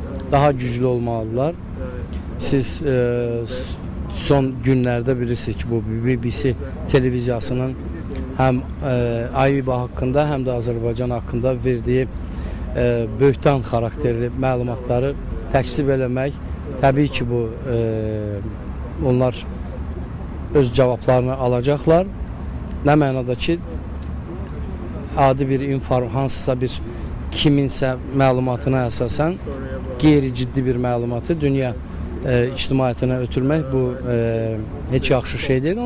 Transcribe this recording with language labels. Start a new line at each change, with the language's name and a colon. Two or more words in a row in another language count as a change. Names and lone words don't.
Azerbaijani: daha güclü olmalılar.
Turkish: Siz son günlerde bilirsiniz ki bu BBC televiziyasının hem AİBA hakkında hem de Azerbaycan hakkında verdiği böhtan karakterli
Azerbaijani: məlumatları təkzib eləmək, təbii ki bu onlar öz cavablarını alacaklar. Ne mənada ki adi bir hansısa bir kiminsə məlumatına əsasən qeyri-ciddi bir məlumatı dünya ictimaiyyətinə ötürmək bu heç yaxşı şey deyil.